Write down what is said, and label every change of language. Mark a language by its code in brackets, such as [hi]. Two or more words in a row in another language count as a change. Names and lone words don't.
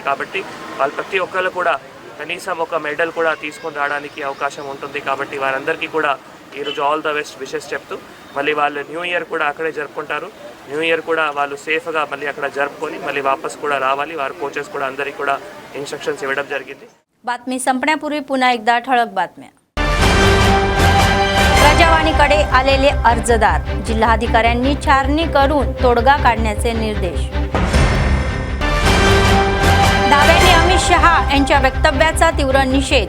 [te] కాబట్టి వాళ్ళు ప్రతి ఒక్కరు కూడా కనీసం ఒక మెడల్ కూడా తీసుకొని రావడానికి అవకాశం ఉంటుంది. కాబట్టి వారందరికీ కూడా ఈరోజు [en] all the best wishes [te] చెప్తూ, మళ్ళీ వాళ్ళు [en] new year [te] కూడా అక్కడే జరుపుకుంటారు. [en] new year [te] కూడా వాళ్ళు సేఫ్గా మళ్ళీ అక్కడ జరుపుకొని मళ్ళీ वापस కూడా రావాలి. వారి కోచెस కూడా అందరికీ కూడా ఇన్స్ట్రక్షన్స్ ఇవ్వడం జరిగింది. [mr] बातमी संपण्यापूर्वी पुन्हा एकदा ठळक बातम्या. प्रजावाणीकडे आलेले अर्जदार, जिल्हाधिकाऱ्यांनी छाननी करून तोडगा काढण्याचे निर्देश. दावेने अमित शहा यांच्या वक्तव्याचा तीव्र निषेध.